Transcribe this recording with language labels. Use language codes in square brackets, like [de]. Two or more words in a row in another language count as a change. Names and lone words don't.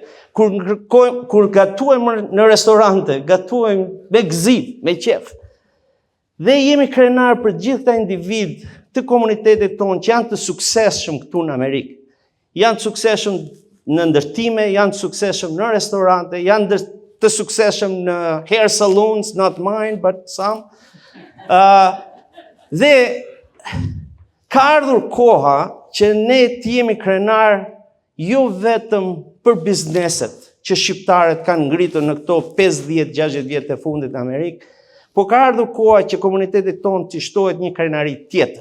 [sq] Kur gatuajmë në restorante, gatuajmë me gëzim, me qef. Dhe jemi krenar për gjithë këta individ të komunitetit tonë që janë të suksesshëm këtu në Amerikë. Janë të suksesshëm në ndërtime, janë të suksesshëm në restorante, janë të suksesshëm në [en] hair salons, not mine, but some. [sq] Dhe ka ardhur koha që ne të jemi krenar jo vetëm për bizneset që shqiptarët kanë ngritur në këto 50-60 vjet e fundit në Amerikë, po ka ardhur koha që komunitetit tonë të shtohet një krenari tjetër.